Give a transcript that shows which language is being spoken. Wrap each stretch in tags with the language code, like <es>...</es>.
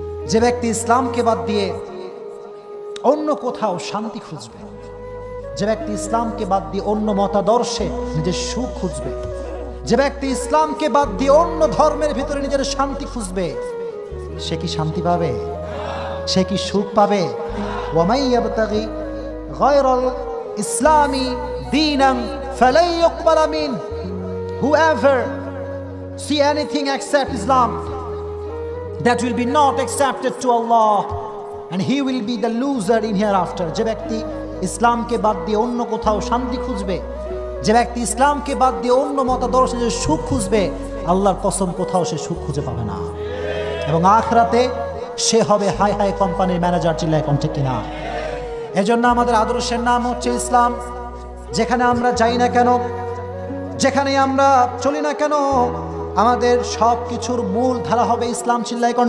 <bn>যে ব্যক্তি ইসলামকে বাদ দিয়ে অন্য কোথাও শান্তি খুঁজবে, যে ব্যক্তি ইসলামকে বাদ দিয়ে অন্য মতাদর্শে নিজের সুখ খুঁজবে, যে ব্যক্তি ইসলামকে বাদ দিয়ে অন্য ধর্মের ভিতরে নিজের শান্তি খুঁজবে, সে কি শান্তি পাবে? সে কি সুখ পাবে?</bn> <ar>ওয়ামাই ইয়াবতাগি গায়রাল ইসলামি দীনান ফালাই ইউকবালা মিন,</ar> <en>whoever see anything except Islam, that will be not accepted to Allah and he will be the loser in hereafter.</en> <bn>যে ব্যক্তি ইসলামকে বাদ দিয়ে অন্য কোথাও শান্তি খুঁজবে, যে ব্যক্তি ইসলামকে বাদ দিয়ে অন্য মতাদর্শে যে সুখ খুঁজবে, আল্লাহর কসম কোথাও সে সুখ খুঁজে পাবে না, এবং আখিরাতে সে হবে হাই হাই কোম্পানির ম্যানেজার। চিল্লায় কোন ঠিক কিনা? এজন্য আমাদের আদর্শের নাম হচ্ছে ইসলাম। যেখানে আমরা যাই না কেন, যেখানে আমরা চলি না কেন, আমাদের সব কিছুর মূল ধারা হবে ইসলাম। চিল্লায় কোন</bn>